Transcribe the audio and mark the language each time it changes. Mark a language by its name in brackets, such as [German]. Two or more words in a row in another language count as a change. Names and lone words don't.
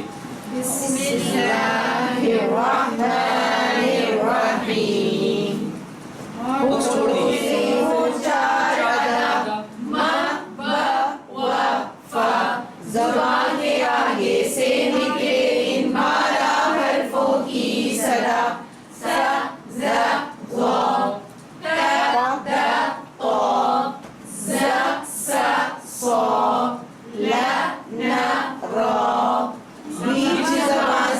[Urdu] بسم اللہ الرحمن الرحیم. چھوڑ دیجیے. زبان کے آگے سے نکلے ان 12 حرفوں کی صدا. س ز ظ ط د ط ز س ص ل ن ر. بیچ زبان